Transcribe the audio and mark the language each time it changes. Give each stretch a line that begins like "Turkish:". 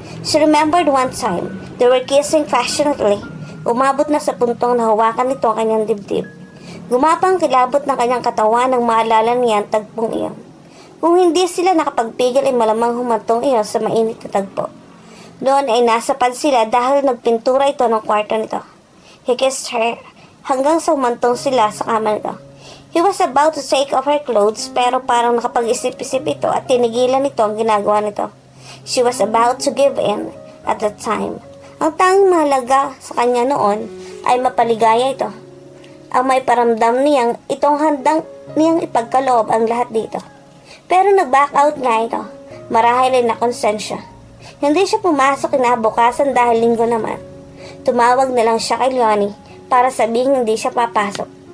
English: She remembered one time, they were kissing passionately.
Filipino: Umabot na sa puntong nahawakan nito ang kanyang dibdib. Gumapang kilabot ng kanyang katawan nang maalala niya ang tagpong iyon. Kung hindi sila nakapagpigil ay malamang humantong iyon sa mainit na tagpo. Doon ay nasapad sila dahil nagpintura ito ng kwarto nito.
English: He kissed her
Filipino: hanggang sa humantong sila sa kama nito.
English: He was about to take off her clothes
Filipino: pero parang nakapag-isip-isip ito at tinigilan nito ang ginagawa nito.
English: She was about to give in at that time.
Filipino: Ang tanging mahalaga sa kanya noon ay mapaligaya ito. Ang may paramdam niyang itong handang niyang ipagkaloob ang lahat dito. Pero nag-back out nga ito. Marahil ay nakonsensya. Hindi siya pumasok kinabukasan dahil linggo naman. Tumawag na lang siya kay Leonie para sabihin hindi siya papasok.